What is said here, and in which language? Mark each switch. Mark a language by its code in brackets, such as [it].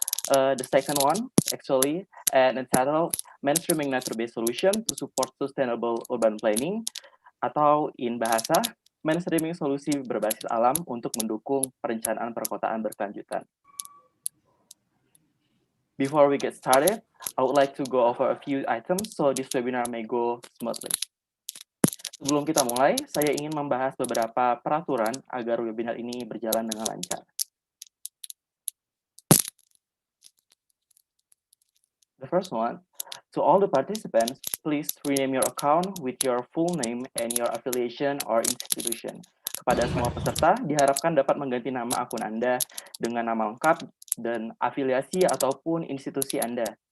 [en] The second one, actually, and entitled Mainstreaming Nature-Based Solution to Support Sustainable Urban Planning, atau in bahasa, [id] mainstreaming solusi berbasis alam untuk mendukung perencanaan perkotaan berkelanjutan. [en] Before we get started, I would like to go over a few items so this webinar may go smoothly. [id] Sebelum kita mulai, saya ingin membahas beberapa peraturan agar webinar ini berjalan dengan lancar. [en] The first one, to all the participants, please rename your account with your full name and your affiliation or institution. [id] Kepada semua peserta, diharapkan dapat mengganti nama akun Anda dengan nama lengkap dan afiliasi ataupun institusi Anda.